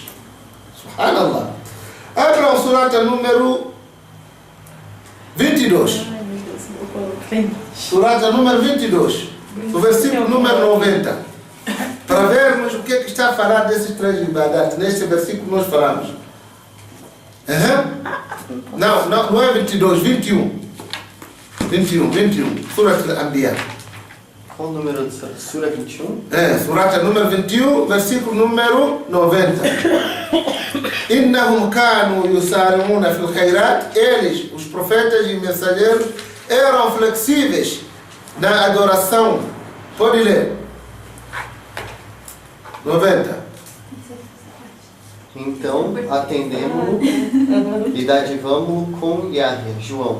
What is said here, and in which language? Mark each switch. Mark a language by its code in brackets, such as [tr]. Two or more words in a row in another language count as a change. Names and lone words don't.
[pt] Subhanallah. Abra o surata número 22. Surata número 22, o versículo número 90. Para vermos o que está a falar desses três ibadat. Neste versículo nós falamos. Não é 22, 21. 21. Surat al-Anbiya. Qual o número de Sura 21? Surata número 21, versículo número 90. [ar] إنهم كانوا يسارعون في الخيرات. [pt] Eles, os profetas e mensageiros, eram flexíveis na adoração. Pode ler. 90. Então atendemos-lo e dadivamos-lo com Yahya, João